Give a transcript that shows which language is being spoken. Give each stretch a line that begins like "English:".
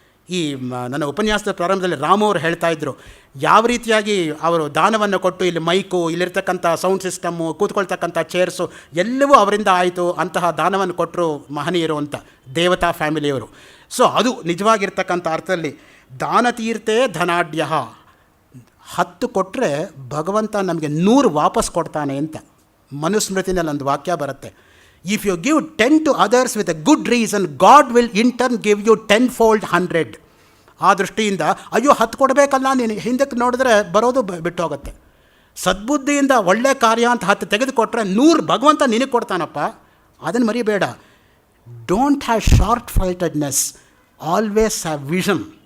Kannada: ಈ ನನ್ನ ಉಪನ್ಯಾಸದ ಪ್ರಾರಂಭದಲ್ಲಿ ರಾಮು ಅವರು ಹೇಳ್ತಾ ಇದ್ದರು, ಯಾವ ರೀತಿಯಾಗಿ ಅವರು ದಾನವನ್ನು ಕೊಟ್ಟು ಇಲ್ಲಿ ಮೈಕು, ಇಲ್ಲಿರ್ತಕ್ಕಂಥ ಸೌಂಡ್ ಸಿಸ್ಟಮ್ಮು, ಕೂತ್ಕೊಳ್ತಕ್ಕಂಥ ಚೇರ್ಸು ಎಲ್ಲವೂ ಅವರಿಂದ ಆಯಿತು, ಅಂತಹ ದಾನವನ್ನು ಕೊಟ್ಟರು ಮಹನೀಯರು ಅಂತ, ದೇವತಾ ಫ್ಯಾಮಿಲಿಯವರು. ಸೊ ಅದು ನಿಜವಾಗಿರ್ತಕ್ಕಂಥ ಅರ್ಥದಲ್ಲಿ ದಾನತೀರ್ಥೆ ಧನಾಢ್ಯ. 10 ಕೊಟ್ಟರೆ ಭಗವಂತ ನಮಗೆ 100 ವಾಪಸ್ ಕೊಡ್ತಾನೆ ಅಂತ ಮನುಸ್ಮೃತಿನಲ್ಲಿ ಒಂದು ವಾಕ್ಯ ಬರುತ್ತೆ.
English: If you give 10 to others with a good reason, God will in turn give you 10-fold 100.
Kannada: ಆ ದೃಷ್ಟಿಯಿಂದ ಅಯ್ಯೋ 10 ಕೊಡಬೇಕಲ್ಲ, ನೀನು ಹಿಂದಕ್ಕೆ ನೋಡಿದ್ರೆ ಬರೋದು ಬಿಟ್ಟು ಹೋಗುತ್ತೆ. ಸದ್ಬುದ್ಧಿಯಿಂದ ಒಳ್ಳೆ ಕಾರ್ಯ ಅಂತ 10 ತೆಗೆದುಕೊಟ್ರೆ 100 ಭಗವಂತ ನಿನಗೆ ಕೊಡ್ತಾನಪ್ಪ, ಅದನ್ನು ಮರಿಬೇಡ.
English: Don't have short sightedness, always have vision.